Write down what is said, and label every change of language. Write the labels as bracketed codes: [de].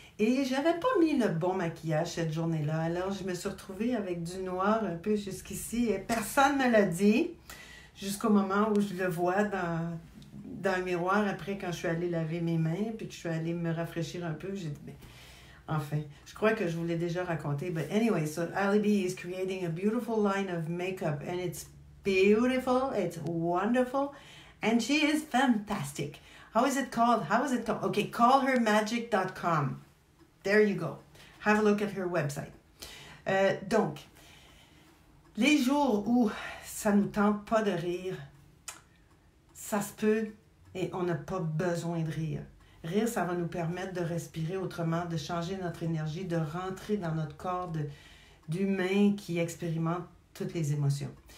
[fr] Et j'avais pas mis le bon maquillage cette journée-là. Alors, je me suis retrouvée avec du noir un peu jusqu'ici. Et personne ne me l'a dit. Jusqu'au moment où je le vois dans le miroir, après, quand je suis allée laver mes mains, puis que je suis allée me rafraîchir un peu, j'ai dit, mais enfin, je crois que je vous l'ai déjà raconté. [en] But anyway, so Ali B is creating a beautiful line of makeup, and it's beautiful, it's wonderful, and she is fantastic. How is it called? Okay, callhermagic.com. There you go. Have a look at her website. [fr] Donc, les jours où ça ne nous tente pas de rire, ça se peut et on n'a pas besoin de rire. Rire, ça va nous permettre de respirer autrement, de changer notre énergie, de rentrer dans notre corps d'humain qui expérimente toutes les émotions.